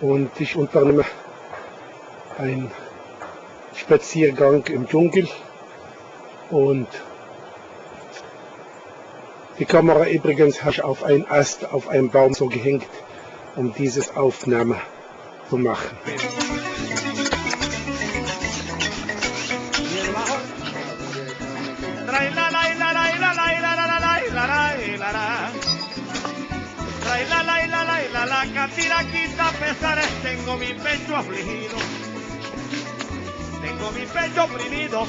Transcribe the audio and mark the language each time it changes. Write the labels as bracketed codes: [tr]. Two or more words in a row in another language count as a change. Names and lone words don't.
[de] und ich unternehme einen Spaziergang im Dschungel und die Kamera übrigens habe ich auf einen Ast, auf einen Baum so gehängt, um dieses Aufnahme zu machen. [es] La catira quita pesares, tengo mi pecho afligido, tengo mi pecho oprimido,